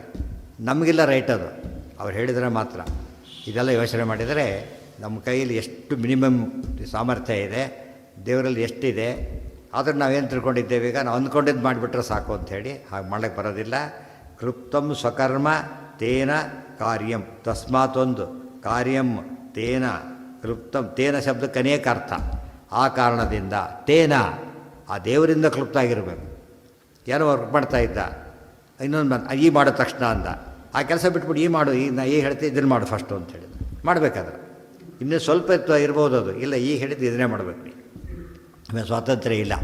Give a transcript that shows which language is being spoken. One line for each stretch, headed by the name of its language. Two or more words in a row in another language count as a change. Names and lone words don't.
Kannada: ನಮಗಿಲ್ಲ ರೈಟ್ ಅದು, ಅವ್ರು ಹೇಳಿದರೆ ಮಾತ್ರ. ಇದೆಲ್ಲ ಯೋಚನೆ ಮಾಡಿದರೆ ನಮ್ಮ ಕೈಯಲ್ಲಿ ಎಷ್ಟು ಮಿನಿಮಮ್ ಸಾಮರ್ಥ್ಯ ಇದೆ, ದೇವರಲ್ಲಿ ಎಷ್ಟಿದೆ, ಆದರೆ ನಾವೇನು ತಿಳ್ಕೊಂಡಿದ್ದೇವೆ. ಈಗ ನಾವು ಅಂದ್ಕೊಂಡಿದ್ದು ಮಾಡಿಬಿಟ್ರೆ ಸಾಕು ಅಂಥೇಳಿ ಹಾಗೆ ಮಾಡೋಕ್ಕೆ ಬರೋದಿಲ್ಲ.
Sanskrit: ಕೃಪ್ತಂ ಸ್ವಕರ್ಮ ತೇನ ಕಾರ್ಯಂ.
Kannada: ತಸ್ಮಾತ್ ಒಂದು
Sanskrit: ಕಾರ್ಯಂ ತೇನ ಕೃಪ್ತಂ.
Kannada: ತೇನ ಶಬ್ದಕ್ಕೆ ಅನೇಕ ಅರ್ಥ. ಆ ಕಾರಣದಿಂದ ತೇನ ಆ ದೇವರಿಂದ ಕ್ಲುಪ್ತ ಆಗಿರಬೇಕು. ಏನೋ ವರ್ಕ್ ಮಾಡ್ತಾ ಇದ್ದ, ಇನ್ನೊಂದು ಈ ಮಾಡೋ ತಕ್ಷಣ ಅಂದ, ಆ ಕೆಲಸ ಬಿಟ್ಬಿಟ್ಟು ಈ ಮಾಡು, ಈಗ ನಾ ಈಗ ಹೇಳ್ತೀನಿ ಇದನ್ನು ಮಾಡು ಫಸ್ಟು ಅಂತ ಹೇಳಿದ್ರು. ಮಾಡಬೇಕಾದ್ರೆ ಇನ್ನೂ ಸ್ವಲ್ಪ ಇರ್ಬೋದು ಅದು, ಇಲ್ಲ ಈಗ ಹೇಳಿದ್ದು ಇದನ್ನೇ ಮಾಡಬೇಕು ನೀವು, ಆಮೇಲೆ ಸ್ವಾತಂತ್ರ್ಯ ಇಲ್ಲ.